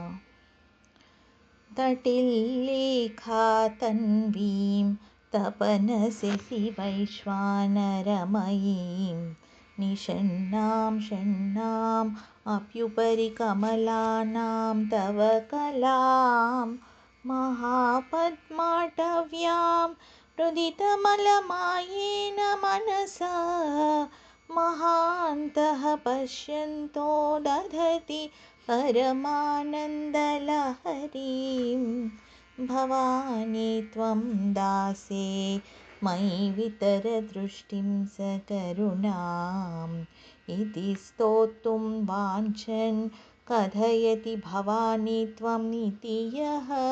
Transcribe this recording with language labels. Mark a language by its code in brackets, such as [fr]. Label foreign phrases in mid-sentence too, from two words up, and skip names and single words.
[sa] तटिल्लेखातन्वीं तपनशशि वैश्वानरमयीं निषण्णां षण्णां अप्युपरि कमलानां तव कलां महापद्माटव्यां हृदितमलमायेन मनसा महान्तः पश्यन्तो दधति परमानन्दलहरीं भवानी त्वं दासे मयि वितरदृष्टिं सकरुणाम् इति स्तोतुं वाञ्छन् कथयति भवानी त्वं इति यः